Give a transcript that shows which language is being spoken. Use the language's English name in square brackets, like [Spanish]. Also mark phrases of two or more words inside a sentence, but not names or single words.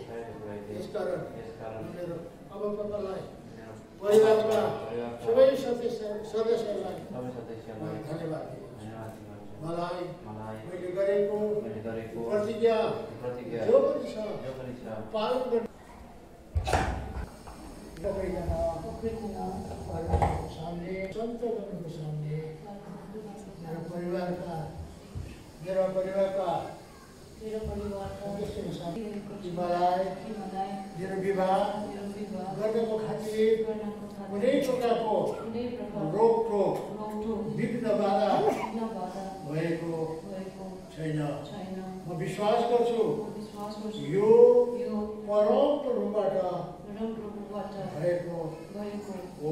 [Nepali] यसकारण मेरो आमा पापालाई परिवारका सबै सदस्यहरूलाई धन्यवाद दिन्छु। मलाई मैले गरेको प्रतिज्ञा जो पनि छ पालन गर्न [Hindi] परमेश्वर के सामने, संतों के सामने, मेरा परिवार का सदस्य के सामने [Nepali] मेरो विवाह गर्नको खातिर कुनै प्रकारको रोकटोक विघ्न बाधा भएको छैन। म विश्वास गर्छु यो परम प्रभुबाट भएको हो।